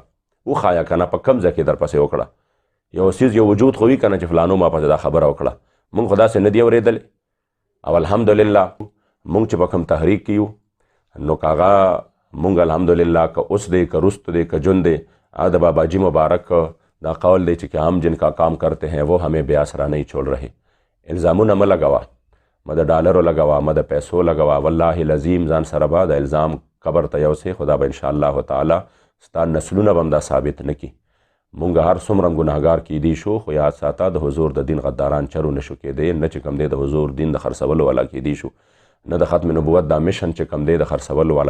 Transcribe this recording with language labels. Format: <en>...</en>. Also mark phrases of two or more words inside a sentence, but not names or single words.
<ps>وښایه که نه په کوم ځای کې در پسې وکړه؟ یو څیز یو وجود خو وي که نه چې فلانو ما پسې دا خبره وکړه. مونږ خو داسې نه دي اورېدلې. او الحمدلله مونږ چې په کوم تحریک کې یو نو که هغه مونږ الحمدلله که اوس دی که رست دی که جون دی، د باباجی مبارک دا قول دی چې</ps> <ur>کہ ہم جن کا کام کرتے ہیں وہ ہمیں بے آسرا نہیں چھوڑ رہے.</ur> <ps>الزامونه مه لګوه، مه د ډالرو لګوه، مه د پیسو لګوه. والله العظیم ځان سره به د الزام قبر ته یوسې، خدا به انشاءالله تعالی ستا نسلونه به هم دا ثابت نه کي. مونږ هر څومره ګناهګار کیدی شو خو یاد ساته د حضور د دین غداران چرو نشو کېدی، نه چې کم دی د حضور دین د خرڅولو والا کیدی شو، نه د ختم نبوت دا مشن چې کم دی د خرڅولو والا.</ps>